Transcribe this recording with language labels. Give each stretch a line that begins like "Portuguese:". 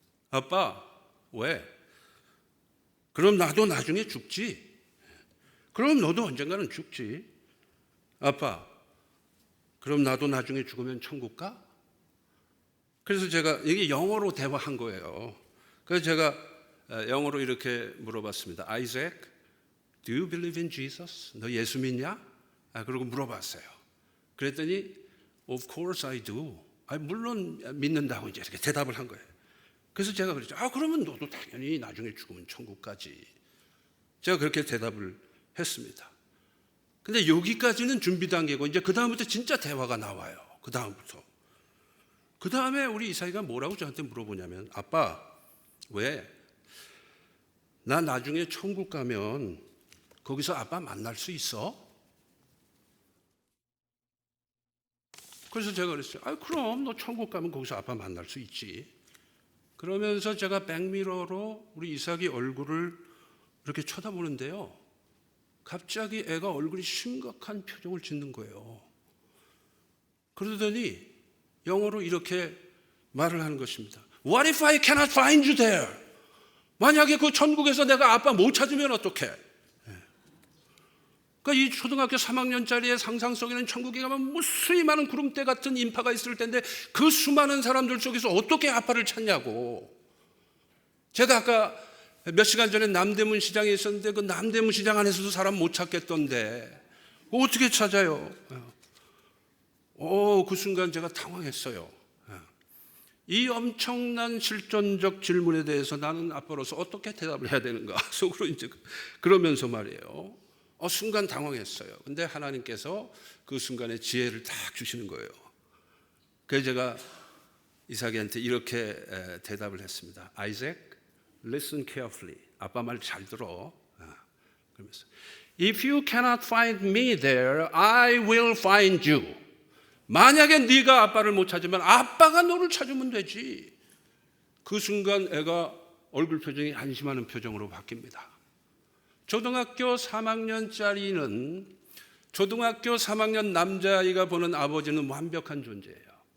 Korean: 아빠, 왜? 그럼 나도 나중에 죽지. 그럼 너도 언젠가는 죽지. 아빠, 그럼 나도 나중에 죽으면 천국 가? 그래서 제가 이게 영어로 대화한 거예요. 그래서 제가 영어로 이렇게 물어봤습니다.
English: Isaac, do you believe in Jesus?
Korean: 너 예수 믿냐? 그러고 물어봤어요. 그랬더니
English: Of course I do.
Korean: 물론 믿는다고 이제 이렇게 대답을 한 거예요. 그래서 제가 그랬죠. 그러면 너도 당연히 나중에 죽으면 천국 가지. 제가 그렇게 대답을 했습니다. 근데 여기까지는 준비 단계고 이제 그 다음부터 진짜 대화가 나와요. 그 다음에 우리 이삭이가 뭐라고 저한테 물어보냐면, 아빠, 왜? 나 나중에 천국 가면 거기서 아빠 만날 수 있어? 그래서 제가 그랬어요. 그럼 너 천국 가면 거기서 아빠 만날 수 있지. 그러면서 제가 백미러로 우리 이삭이 얼굴을 이렇게 쳐다보는데요. 갑자기 애가 얼굴이 심각한 표정을 짓는 거예요. 그러더니 영어로 이렇게 말을 하는 것입니다.
English: What if I cannot find you there?
Korean: 만약에 그 천국에서 내가 아빠 못 찾으면 어떡해? 그러니까 이 초등학교 3학년짜리의 상상 속에는 천국에 가면 무수히 많은 구름대 같은 인파가 있을 텐데 그 수많은 사람들 속에서 어떻게 아빠를 찾냐고. 제가 아까 몇 시간 전에 남대문 시장에 있었는데 그 남대문 시장 안에서도 사람 못 찾겠던데 어떻게 찾아요? 그 순간 제가 당황했어요. 이 엄청난 실존적 질문에 대해서 나는 아빠로서 어떻게 대답을 해야 되는가 속으로 이제 그러면서 말이에요. 순간 당황했어요. 근데 하나님께서 그 순간에 지혜를 딱 주시는 거예요. 그래서 제가 이삭에게 이렇게 대답을 했습니다.
English: Isaac, listen carefully.
Korean: 아빠 말 잘 들어. 그러면서
English: If you cannot find me there, I will find you.
Korean: 만약에 네가 아빠를 못 찾으면 아빠가 너를 찾으면 되지. 그 순간 애가 얼굴 표정이 안심하는 표정으로 바뀝니다. 초등학교 3학년짜리는 초등학교 3학년 남자아이가 보는 아버지는 완벽한 존재예요.